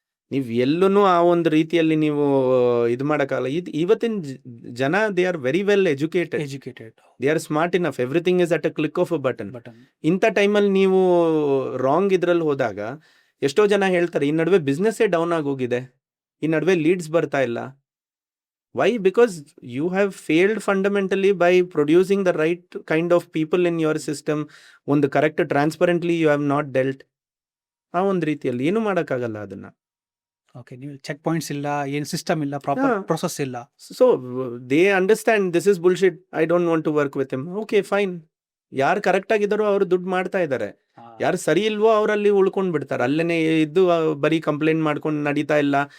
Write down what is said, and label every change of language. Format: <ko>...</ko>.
<kn>ನೀವು ಎಲ್ಲೂ ಆ ಒಂದು ರೀತಿಯಲ್ಲಿ ನೀವು ಇದು ಮಾಡೋಕ್ಕಾಗಲ್ಲ. ಇವತ್ತಿನ ಜನ</kn> <en>They are very well educated, they are smart enough, everything is at a click of a button.</en> <kn>ಇಂಥ ಟೈಮಲ್ಲಿ ನೀವು ರಾಂಗ್ ಇದ್ರಲ್ಲಿ ಹೋದಾಗ ಎಷ್ಟೋ ಜನ ಹೇಳ್ತಾರೆ, ಈ ನಡುವೆ ಬಿಸ್ನೆಸ್ಸೇ ಡೌನ್ ಆಗೋಗಿದೆ, ಈ ನಡುವೆ ಲೀಡ್ಸ್ ಬರ್ತಾ ಇಲ್ಲ.</kn> <en>Why? Because you have failed fundamentally by producing the right kind of people in your system.</en> <kn>ಒಂದು correct ಟ್ರಾನ್ಸ್ಪರೆಂಟ್ಲಿ</kn> <en>You have not dealt.</en> <kn>ಆ ಒಂದು ರೀತಿಯಲ್ಲಿ ಏನು ಮಾಡೋಕ್ಕಾಗಲ್ಲ ಅದನ್ನ. ಓಕೆ, ನೀವು ಚೆಕ್ ಪಾಯಿಂಟ್ಸ್ ಇಲ್ಲ, ಏನು ಸಿಸ್ಟಮ್ ಇಲ್ಲ, ಪ್ರಾಪರ್ ಪ್ರೊಸೆಸ್ ಇಲ್ಲ.</kn> <en>So they understand this is bullshit, I don't want to work with him.</en> <kn>Okay fine, ಯಾರು ಕರೆಕ್ಟ್ ಆಗಿದ್ದಾರೋ ಅವರು ದುಡ್ಡು ಮಾಡ್ತಾ ಇದ್ದಾರೆ, ಯಾರು ಸರಿ ಇಲ್ವೋ ಅವರಲ್ಲಿ ಉಳ್ಕೊಂಡು ಬಿಡ್ತಾರೆ, ಅಲ್ಲೇನೆ ಇದ್ದು ಬರೀ ಕಂಪ್ಲೇಂಟ್ ಮಾಡ್ಕೊಂಡು ನಡೀತಾ ಇಲ್ಲ.</kn>